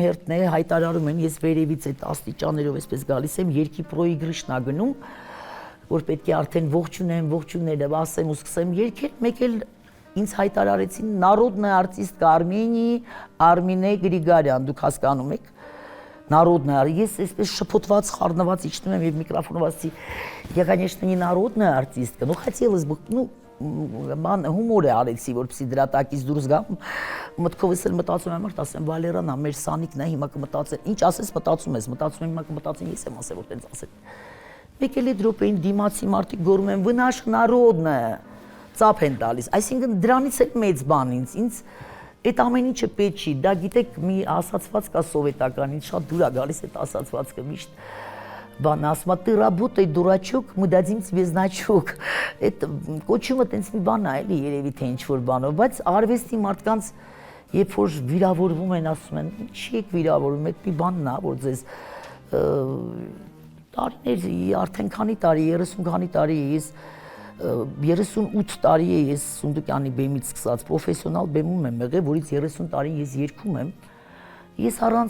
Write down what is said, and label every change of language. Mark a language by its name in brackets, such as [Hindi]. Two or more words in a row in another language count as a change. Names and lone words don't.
[Armenian] հերթն է, հայտարարում են, ես վերևից այդ աստիճաններով այսպես գալիս եմ, երկի պրոիգրիշնա գնում, որ պետք է արդեն ողջունները ասեմ ու սկսեմ երգել, մեկ էլ ինձ հայտարարեցին [Russian] Народная артистка Армении [Armenian] Արմինե Գրիգարյան, դուք հասկանում եք, Народная, ես այսպես շփոթված, խառնված իջնում եմ եւ միկրոֆոնով ասեցի, [Russian] я, конечно, не народная артистка, но хотелось бы, [Armenian] հումոր է արեցի, որպեսզի դրա տակից դուրս գամ, մտքովս էլ մտածում եմ, ասեմ Վալերանա, մեր Սանիկն է, հիմա կմտածեն, ինչ ասես մտածում ես, մտածում եմ, հիմա կմտածեն, ես եմ ասել, որ տենց ասել։ Մեկ էլ դրոպեին դիմացի մարդիկ գոռում են, [Russian] вы наш народная, [Armenian] ծափ են տալիս, այսինքն դրանից էլ մեծ բան ինձ այդ ամեն ինչը պետք չի, դա գիտեք մի ասացված կա սովետական, ինձ շատ դուր է գալիս այդ ասացվածքը միշտ բան ասում, [Russian] ты работай, дурачок, мы дадим тебе значок, [Armenian] այդ կոչումը տենց մի բան է էլի երևի թե ինչ-որ բանով, բայց արվեստի մարդկանց երբ որ վիրավորվում են, ասում են, ինչի եք վիրավորվում, այդ մի բանն է, որ ձեզ տարիներ, արդեն քանի տարի, 30 քանի տարի ես 38 տարի է ես Սունդուկյանի բեմից սկսած պրոֆեսիոնալ բեմում եմ եղել, որից 30 տարի ես երգում եմ։ Ես առանց